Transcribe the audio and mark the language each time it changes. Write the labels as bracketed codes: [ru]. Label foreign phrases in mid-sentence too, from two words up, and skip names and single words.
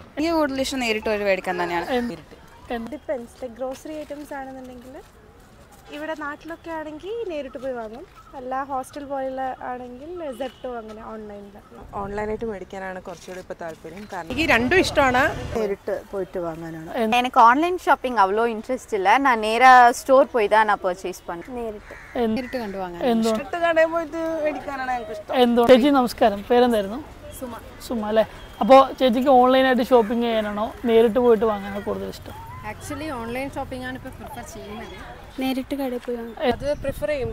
[ml] എനിക്ക് കൂടുതൽ ഇഷ്ടം നേരിട്ട് പോയി മേടിക്കാൻ തന്നെയാണ്. ഡിപ്പെൻസ്. [en] grocery items [ml] ആണെന്നുണ്ടെങ്കിൽ ഇവിടെ നാട്ടിലൊക്കെ ആണെങ്കിൽ നേരിട്ട് പോയി വാങ്ങും. അല്ല ഹോസ്റ്റൽ പോലുള്ള ആണെങ്കിൽ സെപ്റ്റോ അങ്ങനെ ഓൺലൈനിൽ. ഓൺലൈനായിട്ട് മേടിക്കാനാണ് കുറച്ചുകൂടി ഇപ്പോൾ താല്പര്യം. കാരണം എനിക്ക് രണ്ടും ഇഷ്ടമാണ്. നേരിട്ട് പോയിട്ട് വാങ്ങാനാണ്. [ta] எனக்கு [en] online shopping [ta] அவ்வளோ இன்ட்ரெஸ்ட் இல்லை. நான் நேராக ஸ்டோர் போய் தான் நான் பர்ச்சேஸ் பண்ணேன். [ml] നേരിട്ട് കണ്ടു വാങ്ങാൻ. കടയിൽ പോയിട്ട് മേടിക്കാനാണ് എനിക്ക് ഇഷ്ടം. ചേച്ചി നമസ്കാരം, പേരെന്തായിരുന്നു? സുമ അല്ലേ? അപ്പോൾ ചേച്ചിക്ക് ഓൺലൈനായിട്ട് ഷോപ്പിംഗ് ചെയ്യാനാണോ നേരിട്ട് പോയിട്ട് വാങ്ങാനോ കൂടുതൽ ഇഷ്ടം? [en] actually online shopping [ml] ആണ് ഇപ്പോൾ പ്രിഫർ ചെയ്യുന്നത്. നേരിട്ട് കടയിൽ പോയി വാങ്ങാം. അത് പ്രിഫർ ചെയ്യും.